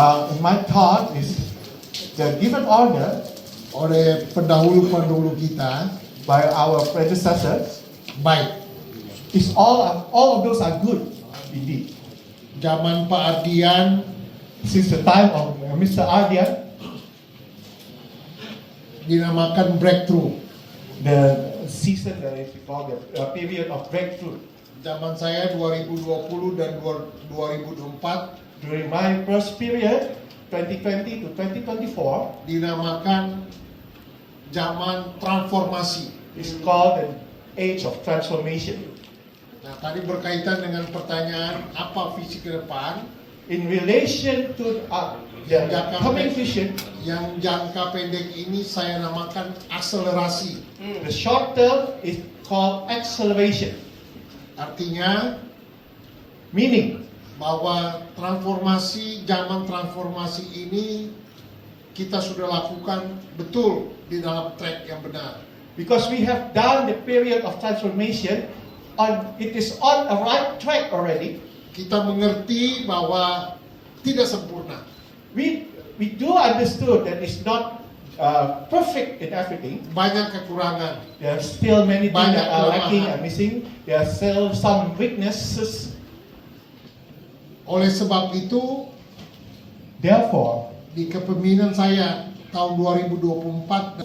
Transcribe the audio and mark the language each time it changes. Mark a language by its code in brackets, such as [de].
[en] in my thought is the given order [id] oleh pendahulu-pendahulu kita [en] by our predecessors [id] baik. [en] is all of those are good indeed. [id] Zaman Pak Ardian [en] Since the time of Mr. Ardian, [id] dinamakan breakthrough. [en] the season that is called the period of breakthrough. [id] Zaman saya 2020 dan 2024 [en] During my first period, 2020 to 2024, [id] dinamakan zaman transformasi. [en] is called the age of transformation. [id] Nah, tadi berkaitan dengan pertanyaan apa visi ke depan, [en] In relation to the coming vision, [id] yang jangka pendek ini saya namakan akselerasi. [en] the short term is called acceleration, [id] Artinya [en] meaning [id] bahwa zaman transformasi ini kita sudah lakukan betul di dalam track yang benar. [en] because we have done the period of transformation, it is on a right track already. [id] Kita mengerti bahwa tidak sempurna. [en] We do understood that it's not perfect in everything. [id] Banyak kekurangan. [en] There are still many things [id] Banyak [en] that are lacking [id] kelemahan. [en] and missing. There are still some weaknesses. [id] Oleh sebab itu, [en] Therefore, [id] di kepemimpinan saya tahun 2024